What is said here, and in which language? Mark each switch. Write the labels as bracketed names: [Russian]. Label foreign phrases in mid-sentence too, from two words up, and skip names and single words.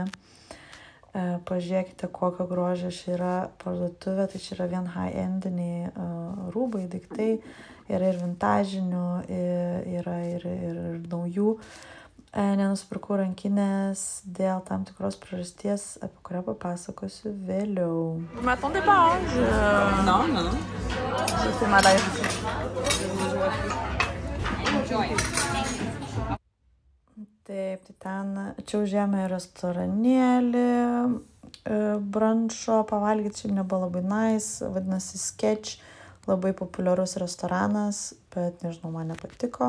[Lithuanian] Pažiūrėkite, kokio grožio čia yra parduotuvė, tai čia yra vien high-endiniai rūbai, daiktai, yra ir vintažinių, yra ir naujų. Nenusipirkau rankinės dėl tam tikros priežasties, apie kurią papasakosiu vėliau. [French] Vous m'attendez pas, hein? Non. Je fais ma live. [Lithuanian] Taip, tai ten čia užėjome restoranėlį, brunčo pavalgyti, šiaip nebuvo labai nice, vadinasi Sketch, labai populiarus restoranas, bet nežinau, man nepatiko.